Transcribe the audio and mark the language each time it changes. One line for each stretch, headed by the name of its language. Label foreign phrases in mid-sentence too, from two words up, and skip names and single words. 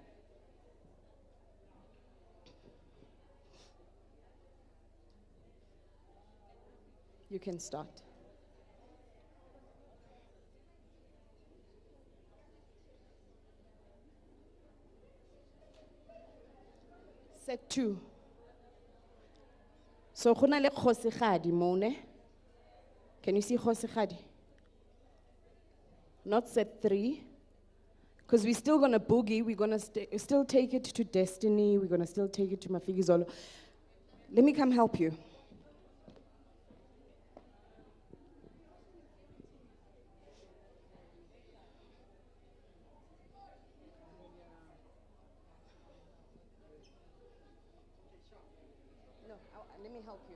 English: You can start. Set 2. So,
Tswana: go na le kgosigadi mo ne?
English: Can you see kgosigadi? Not set 3. Because we're still going to boogie. We're going to still take it to Destiny. We're going to still take it to Mafigizolo. Let me come help you. Let me help you.